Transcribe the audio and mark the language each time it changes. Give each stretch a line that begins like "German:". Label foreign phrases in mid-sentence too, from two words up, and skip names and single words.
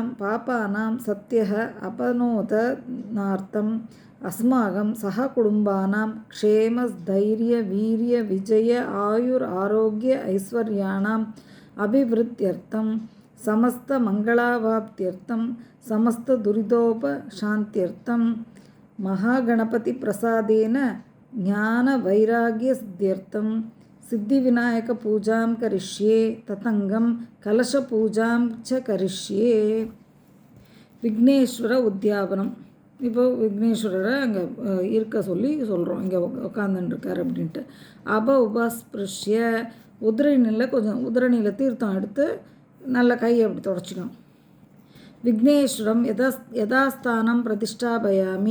Sanskrit: पापानां सत्यः अपनोदनार्थम् अस्माकं सहकुटुम्बानां क्षेमस्थैर्यवीर्यविजय आयुरारोग्य ऐश्वर्याणाम् अभिवृद्ध्यर्थं समस्तमङ्गलावाप्त्यर्थं समस्तदुरितोपशान्त्यर्थं महागणपतिप्रसादेन ज्ञानवैराग्यसिद्ध्यर्थं सिद्धिविनायकपूजां करिष्ये. ततङ्गं कलशपूजां च करिष्ये.
Tamil: விக்னேஸ்வர உத்தியாபனம். இப்போ விக்னேஸ்வரரை அங்கே இருக்க சொல்லி சொல்கிறோம். இங்கே உட்காந்துருக்கார் அப்படின்ட்டு. உபஸ்பிருஷ்ய உதிரணியில் கொஞ்சம் உதிரணியில் தீர்த்தம் எடுத்து நல்ல கையை அப்படி தொடச்சிக்கணும்.
Sanskrit: विघ्नेश्वरं यथास्थानं प्रतिष्ठापयामि.